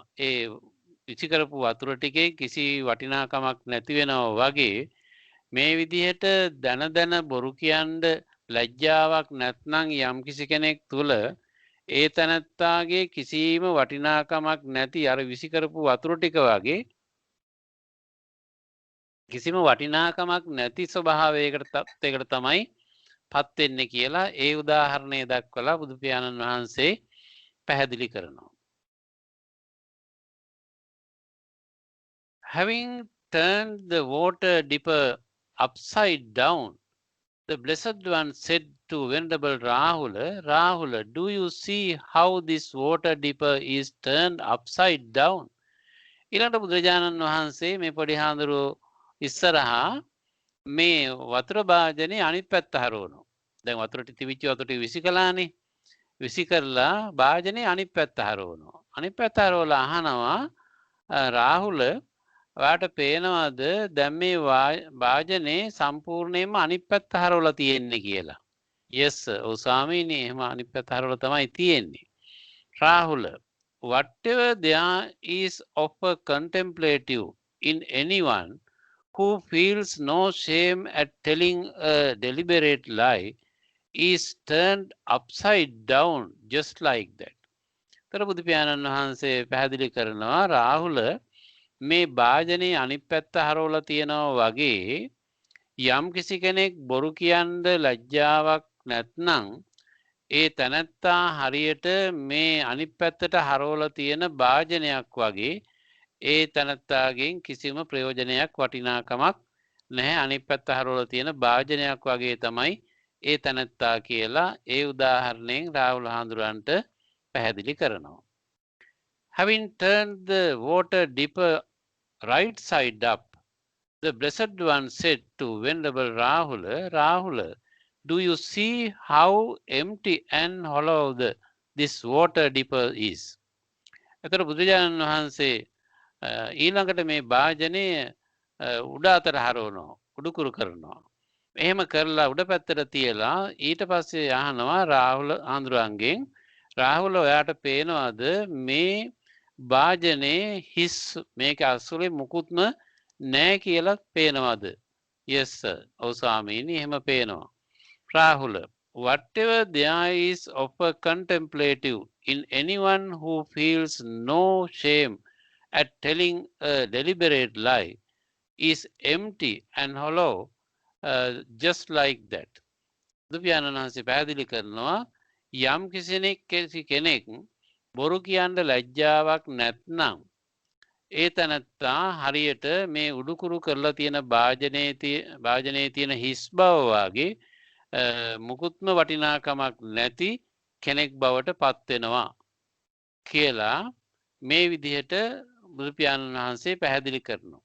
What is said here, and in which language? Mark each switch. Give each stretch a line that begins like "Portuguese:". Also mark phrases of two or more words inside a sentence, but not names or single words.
Sinhala: ඒ විසි කරපු වතුර ටිකේ කිසි වටිනාකමක් නැති වෙනවා වගේ මේ විදිහට දැන බොරු කියන්න ලැජ්ජාවක් නැත්නම් යම් කිසි කෙනෙක් තුල ඒ තැනත්තාගේ කිසිම වටිනාකමක් නැති අර විසි කරපු වතුර ටික වගේ කිසිම වටිනාකමක් නැති ස්වභාවයකට තත්යකට තමයි පත් වෙන්නේ කියලා ඒ උදාහරණය දක්වලා බුදු පියාණන් වහන්සේ පැහැදිලි කරනවා.
English: Having turned the water dipper upside down, the Blessed One said to Venerable Rahula, Rahula, do you see how this water dipper is turned upside down?
Sinhala: ඊළඟට බුදුරජාණන් වහන්සේ මේ පොඩි හාමුදුරුවෝ ඉස්සරහා මේ වතුර භාජනේ අනිත් පැත්ත හරවනවා. දැන් වතුරට තිබිච්ච වතුර ටික විසි කළානේ. විසි කරලා භාජනේ අනිත් පැත්ත හරවනවා. අනිත් පැත්ත හරවලා අහනවා රාහුල ඔයාට පේනවද දැන් මේ භාජනේ සම්පූර්ණයෙන්ම අනිත් පැත්ත හරවලා තියෙන්නේ කියලා. yes ඔව් ස්වාමීනි එහෙම අනිත් පැත්ත හරවලා තමයි තියෙන්නේ. රාහුල,
English: whatever there is of a contemplative in anyone who feels no shame at telling a deliberate lie is turned upside down just like that.
Sinhala: තර බුදු පියාණන් වහන්සේ පැහැදිලි කරනවා රාහුල මේ භාජනේ අනිත් පැත්ත හරවලා තියනවා වගේ යම් කිසි කෙනෙක් බොරු කියන්න ලැජ්ජාවක් නැත්නම් ඒ තැනැත්තා හරියට මේ අනිත් පැත්තට හරවලා තියෙන භාජනයක් වගේ ඒ තැනැත්තාගෙන් කිසිම ප්‍රයෝජනයක් වටිනාකමක් නැහැ. අනිත් පැත්ත හරවලා තියෙන භාජනයක් වගේ තමයි ඒ තැනැත්තා කියලා ඒ උදාහරණයෙන් රාහුල හාමුදුරන්ට පැහැදිලි කරනවා.
English: Having turned the water dipper right side up, the Blessed One said to Venerable Rahula, Rahula, do you see how empty and hollow this water dipper is?
Sinhala: එතකොට බුදුරජාණන් වහන්සේ ඊළඟට මේ භාජනය උඩ අතට හරවනවා, උඩුකුරු කරනවා. එහෙම කරලා උඩ පැත්තට තියලා ඊට පස්සේ අහනවා රාහුල හාමුදුරන්ගෙන් රාහුල ඔයාට පේනවද මේ භාජනේ හිස් මේක අසුලේ මුකුත්ම නැහැ කියලා පේනවද?
English: yes sir.
Sinhala: ඔව් ස්වාමීනි එහෙම පේනවා. රාහුල,
English: whatever there is of a contemplative in anyone who feels no shame at telling a deliberate lie is empty and hollow just like that.
Sinhala: බුදු පියාණන් වහන්සේ පැහැදිලි කරනවා යම් කිසි කෙනෙක් බොරු කියන්න ලැජ්ජාවක් නැත්නම් ඒ තැනත්තා හරියට මේ උඩුකුරු කරලා තියෙන භාජනයේ තියෙන හිස් බව වගේ මුකුත්ම වටිනාකමක් නැති කෙනෙක් බවට පත් වෙනවා කියලා මේ විදිහට බුදු පියාණන් වහන්සේ පැහැදිලි කරනවා.